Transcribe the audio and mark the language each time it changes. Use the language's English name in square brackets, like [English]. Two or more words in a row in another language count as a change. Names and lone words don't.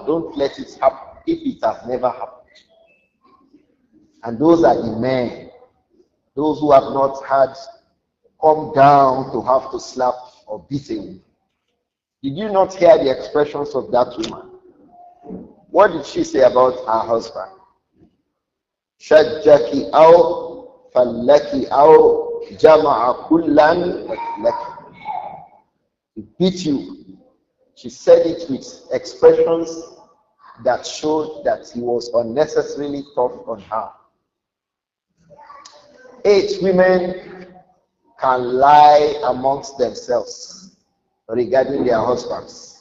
[English] Don't let it happen if it has never happened. And those are the men, those who have not had come down to have to slap or beat a woman. Did you not hear the expressions of that woman? What did she say about her husband? [Arabic] شجك أو فلك أو جمع كلا لك. [English] He beat you. She said it with expressions that showed that he was unnecessarily tough on her. 8 women can lie amongst themselves regarding their husbands.